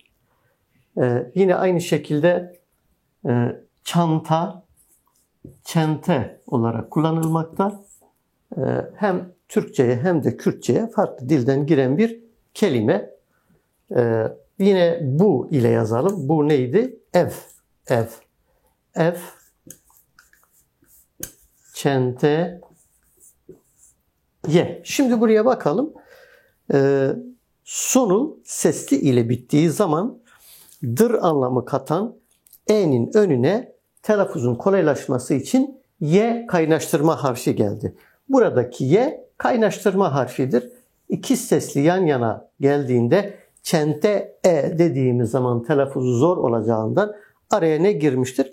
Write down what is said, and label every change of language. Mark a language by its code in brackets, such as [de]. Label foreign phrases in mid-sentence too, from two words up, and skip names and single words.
[tr] Yine aynı şekilde çanta, çente olarak kullanılmakta. Hem Türkçe'ye hem de Kürtçe'ye farklı dilden giren bir kelime. Yine bu ile yazalım. Bu neydi? [ku] Ev. Çente. Ye. [tr] Şimdi buraya bakalım. Sonu sesli ile bittiği zaman dır anlamı katan e'nin önüne telaffuzun kolaylaşması için ye kaynaştırma harfi geldi. Buradaki ye kaynaştırma harfidir. İki sesli yan yana geldiğinde çente dediğimiz zaman telaffuzu zor olacağından araya ne girmiştir?